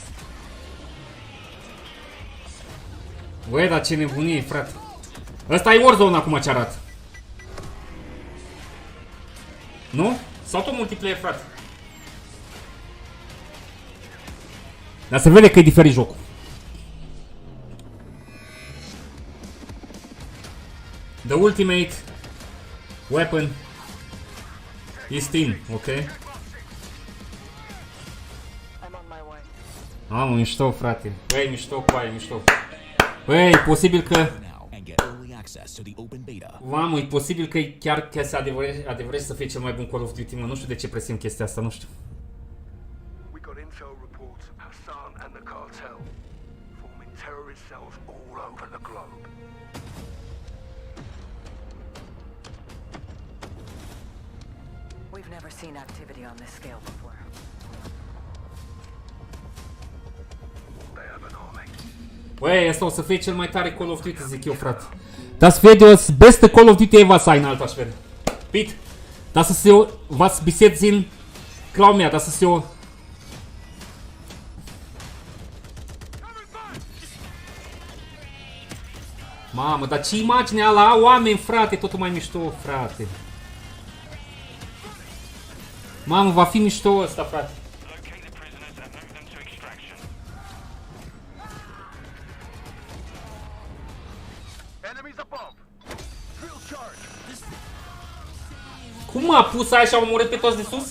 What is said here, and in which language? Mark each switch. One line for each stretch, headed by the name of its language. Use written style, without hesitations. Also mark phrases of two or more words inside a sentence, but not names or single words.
Romanian: Băi, dar ce nebunie, frate. Ăsta e Warzone acum ce arată. Nu? Sau tot multiplayer, frate? Dar se vede că e diferit jocul.
English: The ultimate weapon is team, ok?
Romanian: Mamă, mișto, frate. Băi, mișto cu aia, mișto. Băi, e posibil că... Mamă, e posibil că chiar se adevărește să fie cel mai bun Call of Duty, mă. Nu știu de ce presimt chestia asta, nu știu.
English: We've never seen activity on this scale before.
Romanian: Băi, asta o să fie cel mai tare Call of Duty, zic eu, frate.
German: Das wird das beste Call of Duty ever sein, alter Schwede. Pete, das ist so, was bis jetzt sind, glaub mir, das ist so...
Romanian: Mamă, dar ce imagine ala oameni, frate, totul mai mișto, frate. Mamă, va fi mișto ăsta, frate. Cum m-a pus aia și a omorât pe toți de sus?